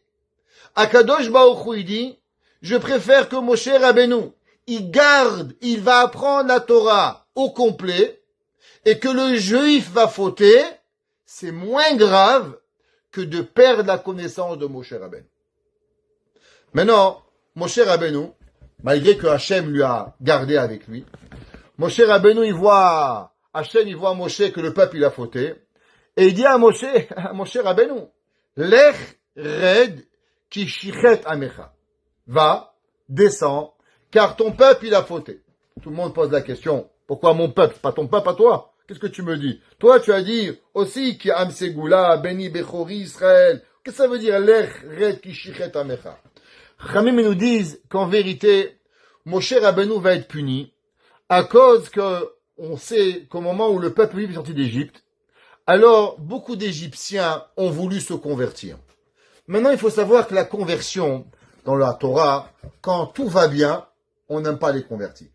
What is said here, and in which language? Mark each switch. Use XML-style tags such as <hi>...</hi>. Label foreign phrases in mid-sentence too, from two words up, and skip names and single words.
<fr>Akadosh Baruch Hu, il dit, je préfère que Moshe Rabbeinu, il va apprendre la Torah au complet, et que le juif va fauter, c'est moins grave que de perdre la connaissance de Moshe Rabbeinu. Maintenant, Moshe Rabbeinu, malgré que Hachem lui a gardé avec lui, Moshe Rabbeinu, Hachem, il voit Moshe que le peuple, il a fauté, et il dit à Moshe Rabbeinu,</fr> <he>לך רד כי שחת עמך.</he> <fr>Va, descends, car ton peuple, il a fauté. Tout le monde pose la question, pourquoi mon peuple, pas ton peuple à toi? Qu'est-ce que tu me dis? Toi, tu as dit aussi</fr> <he>כי עם סגולה, בני בכורי ישראל.</he> <fr>Qu'est-ce que ça veut dire,</fr> <he>לך רד כי שחת עמך?</he> <fr>Chamim nous disent qu'en vérité, Moshe Rabbeinu va être puni à cause que on sait qu'au moment où le peuple juif est sorti d'Égypte, alors beaucoup d'Égyptiens ont voulu se convertir. Maintenant, il faut savoir que la conversion dans la Torah, quand tout va bien, on n'aime pas les convertis.</fr>